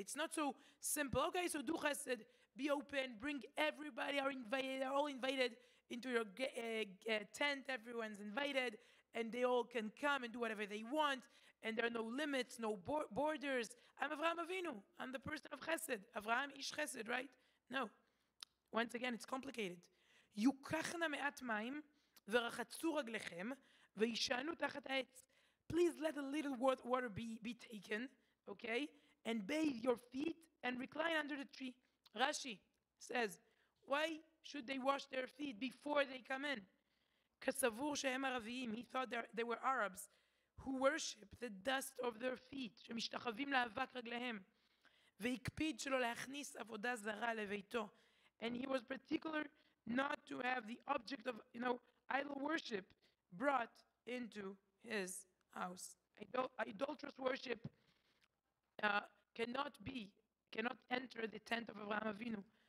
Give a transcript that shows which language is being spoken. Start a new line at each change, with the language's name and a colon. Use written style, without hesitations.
English: It's not so simple. Okay, so do chesed, be open, bring everybody, are all invited into your tent. Everyone's invited, and they all can come and do whatever they want, and there are no limits, no borders. I'm Avraham Avinu. I'm the person of chesed.
Hebrew: Avraham ish chesed,
English: right? No. Once again, it's complicated.
Hebrew: יוקחנה מעט מים ורחצו רגליכם וישענו תחת העץ.
English: Please let a little water be taken, okay? And bathe your feet and recline under the tree. Rashi says, why should they wash their feet before they come in?
Hebrew: כסבור שהם ערביים.
English: He thought they were Arabs who worship the dust of their feet,
Hebrew: שמשתחווים לאבק רגליהם. והקפיד שלא להכניס עבודה זרה לביתו.
English: And he was particular not to have the object of, idol worship brought into his house. Idolatrous worship cannot enter the tent of Avraham Avinu.